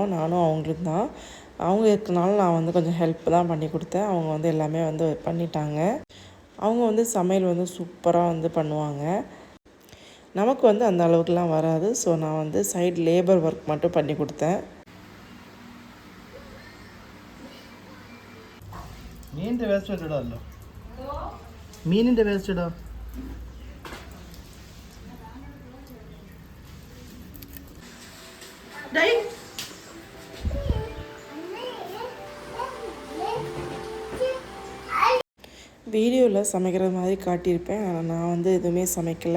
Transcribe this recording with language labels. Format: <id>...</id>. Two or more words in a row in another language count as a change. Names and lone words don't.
<ta>நானும் அவங்களுக்கு தான். அவங்க இருக்கிறனால நான் வந்து கொஞ்சம் ஹெல்ப் தான் பண்ணி கொடுத்தேன். அவங்க வந்து எல்லாமே வந்து பண்ணிட்டாங்க. அவங்க வந்து சமையல் வந்து சூப்பராக வந்து பண்ணுவாங்க. நமக்கு வந்து அந்த அளவுக்குலாம் வராது. ஸோ நான் வந்து</ta> <en>side labour work</en> <ta>மட்டும் பண்ணி கொடுத்தேன்.</ta> <ml>മീനിന്റെ വേസ്റ്റ് ഇടാമല്ലോ. മീനിന്റെ വേസ്റ്റ് ഇടാം.</ml> <ta>வீடியோவில் சமைக்கிற மாதிரி காட்டியிருப்பேன். ஆனால் நான் வந்து எதுவுமே சமைக்கலை.</ta>